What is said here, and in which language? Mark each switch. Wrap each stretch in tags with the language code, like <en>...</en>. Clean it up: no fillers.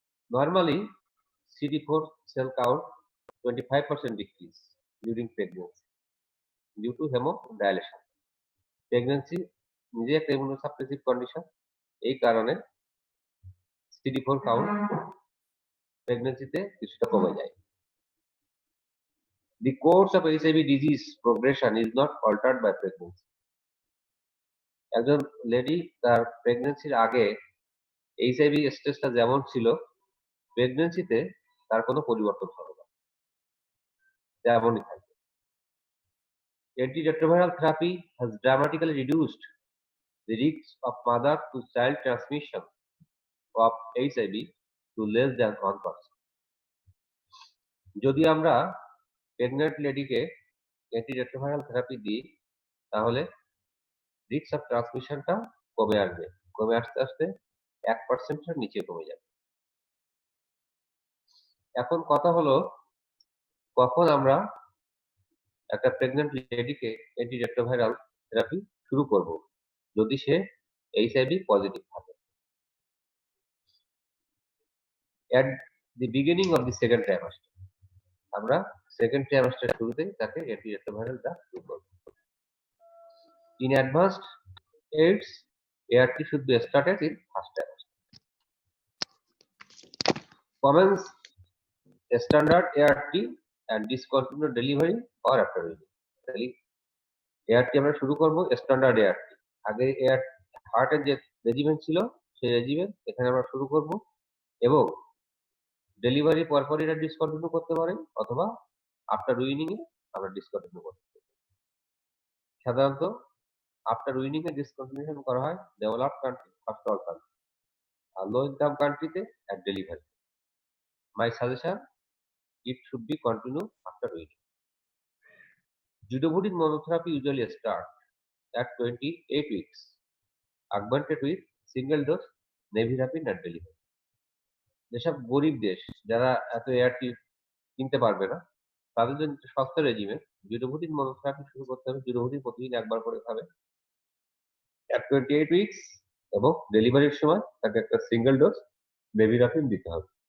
<en>Normally, CD4 cell count 25% decrease during pregnancy due to hemodilution.</en> <bn>Pregnancy নিজে একটা immunosuppressive condition, এই কারণে CD4 count প্রেগন্যান্সিতে কিছুটা কমে যায়।</bn> <en>The course of HIV disease progression is not altered by pregnancy.</en> <bn>একজন lady তার প্রেগন্যান্সির আগে HIV স্টেজটা যেমন ছিল প্রেগন্যান্সিতে তার কোনো পরিবর্তন হবে না, তেমনই থাকবে।</bn> <en>Antiretroviral therapy has dramatically reduced the risk of mother to child transmission of HIV to less than 1%.</en> <bn>যদি আমরা প্রেগন্যান্ট লেডিকে অ্যান্টিরেট্রোভাইরাল থেরাপি দিই তাহলে রিস্ক অফ ট্রান্সমিশনটা কমে আসবে, কমে আস্তে আস্তে 1% নিচে কমে যাবে। এখন কথা হলো কখন আমরা একটা প্রেগন্যান্ট লেডিকে অ্যান্টিরেট্রোভাইরাল থেরাপি শুরু করব যদি সে এইচআইভি পজিটিভ থাকে।</bn> <en>at the beginning of the second trimester,</en> <bn>আমরা সেকেন্ড ট্রাইমাস্টার শুরুতেই তাকে অ্যান্টিরেট্রোভাইরালটা শুরু করব।</bn> <en>In advanced AIDS, ART should be started in first trimester. Commence standard ART and discontinue delivery or after delivery.</en> <bn>ART আমরা শুরু করব স্ট্যান্ডার্ড ART। আগে ART হার্টের যে রেজিমেন্ট ছিল সেই রেজিমেন্ট এখানে আমরা শুরু করব এবং ডেলিভারি পরপরই এটা ডিসকন্টিনিউ করতে পারি অথবা আফটার উইনিং এ আমরা ডিসকন্টিনিউ করতে পারি। সাধারণত আফটার উইনিং এ ডিসকন্টিনিউশন করা হয় developed country, first world country আর লো ইনকাম কান্ট্রিতে at delivery.</bn> <en>My suggestion, it should be continue after weaning. Zidovudine monotherapy usually start at 28 weeks, augmented with single dose nevirapine at delivery.</en> <bn>যেসব গরিব দেশ যারা এত ART কিনতে পারবে না তাদের জন্য সস্তা রেজিমে জিডোভুডিন মনোথেরাপি শুরু করতে হবে। জিডোভুডিন প্রতিদিন একবার করে খাবে</bn> <en>at 28 weeks</en> <bn>এবং ডেলিভারির সময় তাকে একটা সিঙ্গেল ডোজ নেভিরাপিন দিতে হবে।</bn>